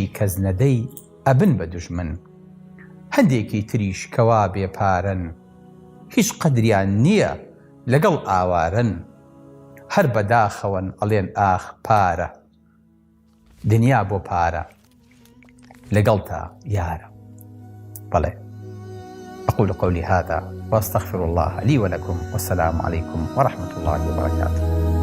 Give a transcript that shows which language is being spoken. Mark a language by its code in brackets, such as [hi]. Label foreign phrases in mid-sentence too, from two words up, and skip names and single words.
[ckb] کەس نەدەی ئەبن بە دوژمن هەندێکی تریش کەوا بێپارن هیچ قەدریان نییە لەگەڵ ئاوارن هەر بەداخەون ئەڵێن ئاخ پارە دنیا بۆ پارە لەگەڵ تا یارە بەڵێ [ar] أقول قولي هذا وأستغفر الله لي ولكم والسلام عليكم ورحمة الله وبركاته